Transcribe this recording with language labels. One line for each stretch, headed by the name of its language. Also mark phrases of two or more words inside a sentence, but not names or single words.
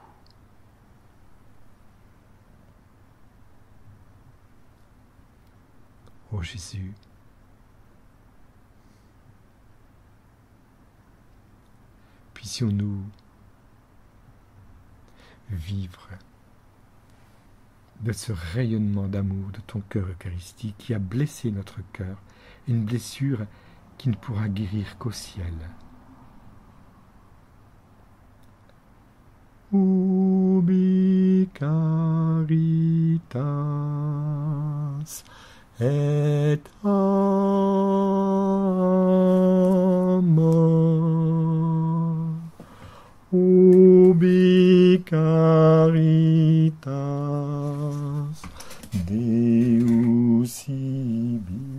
French: Ô Jésus, puissions-nous vivre de ce rayonnement d'amour de ton cœur eucharistique qui a blessé notre cœur, une blessure qui ne pourra guérir qu'au ciel.
Latin: Ubi caritas et amor, ubi caritas Deus ibi,